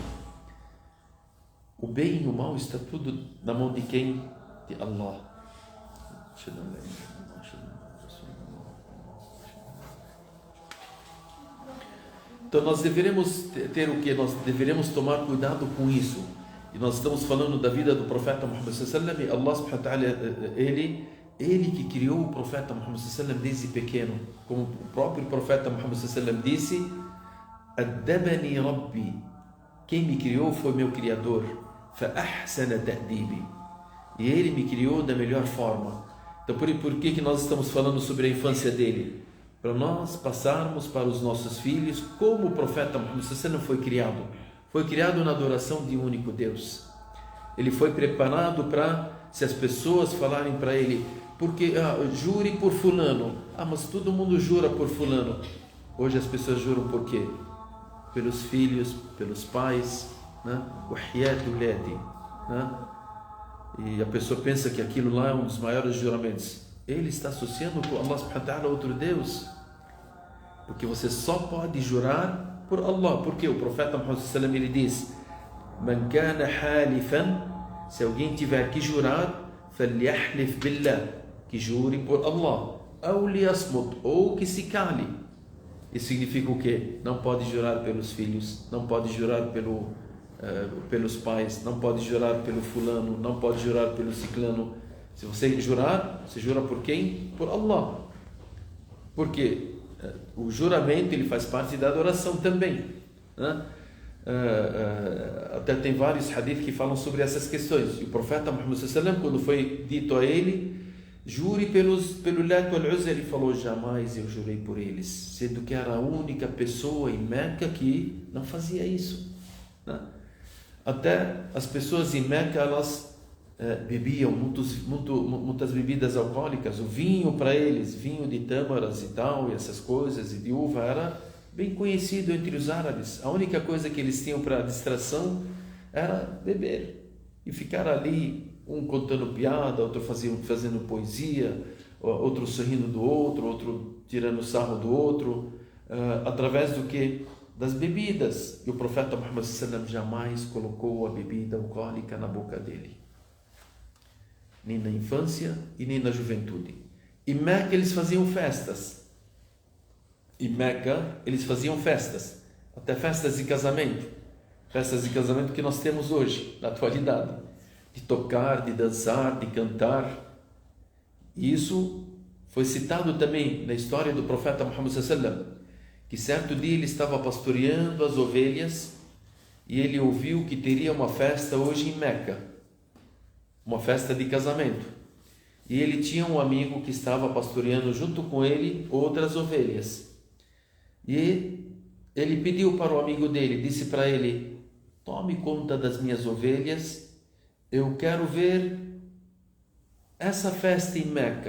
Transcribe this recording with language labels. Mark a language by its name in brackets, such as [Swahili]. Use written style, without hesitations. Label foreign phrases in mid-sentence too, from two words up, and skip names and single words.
[Portuguese] O bem e o mal está tudo na mão de quem? De Allah. Então nós deveremos ter o que? Nós deveremos tomar cuidado com isso. E nós estamos falando da vida do profeta Muhammad [Arabic] صلى الله عليه وسلم. الله سبحانه وتعالى, [Portuguese] ele que criou o profeta Muhammad [Arabic] صلى الله عليه وسلم [Portuguese] desde pequeno. Como o próprio profeta Muhammad [Arabic] صلى الله عليه وسلم [Portuguese] disse, [Arabic] أدبني ربي. [Portuguese] Quem me criou foi meu Criador. [Arabic] فأحسن تأديبي. [Portuguese] E ele me criou da melhor forma. Então por que nós estamos falando sobre a infância dele? Para nós passarmos para os nossos filhos como o profeta Muhammad [Arabic] صلى الله عليه وسلم [Portuguese] foi criado. Foi criado na adoração de um único Deus. Ele foi preparado para se as pessoas falarem para ele, porque jure por fulano, mas todo mundo jura por fulano. Hoje as pessoas juram por quê? Pelos filhos, pelos pais, né? Né? E a pessoa pensa que aquilo lá é um dos maiores juramentos. Ele está associando com [Arabic] الله سبحانه وتعالى [Portuguese] outro Deus, porque você só pode jurar por Allah, porque o profeta Muhammad [Arabic] صلى الله عليه وسلم [Portuguese] ele diz: [Arabic] "من كان حالفا", [Portuguese] se alguém tiver que jurar, [Arabic] فليحلف بالله, [Portuguese] que jure por Allah, ou liyasmut, ou que se cale. Isso significa o quê? Não pode jurar pelos filhos, não pode jurar pelos pais, não pode jurar pelo fulano, não pode jurar pelo ciclano. Se você jurar, você jura por quem? Por Allah. Porque o juramento ele faz parte da adoração também, né? Até tem vários hadiths que falam sobre essas questões. E o profeta Muhammad [Arabic] صلى الله عليه وسلم, [Portuguese] quando foi dito a ele, jure pelo Lat wal Uzza, ele falou: jamais eu jurei por eles, sendo que era a única pessoa em Meca que não fazia isso, né? Até as pessoas em Meca, elas bebiam muitas bebidas alcoólicas. O vinho para eles, vinho de tâmaras e tal, e essas coisas, e de uva, era bem conhecido entre os árabes. A única coisa que eles tinham para distração era beber e ficar ali, um contando piada, outro fazendo poesia, outro sorrindo do outro, outro tirando sarro do outro, através do que? Das bebidas. E o profeta Muhammad [Arabic] صلى الله عليه وسلم [Portuguese] jamais colocou a bebida alcoólica na boca dele, nem na infância e nem na juventude. Em Meca eles faziam festas. Em Meca eles faziam festas, até festas de casamento. Festas de casamento que nós temos hoje, na atualidade, de tocar, de dançar, de cantar. E isso foi citado também na história do profeta Muhammad [Arabic] صلى الله عليه وسلم, [Portuguese] que certo dia ele estava pastoreando as ovelhas e ele ouviu que teria uma festa hoje em Meca, uma festa de casamento. E ele tinha um amigo que estava pastoreando junto com ele outras ovelhas. E ele pediu para o amigo dele, disse para ele: tome conta das minhas ovelhas, eu quero ver essa festa em Meca.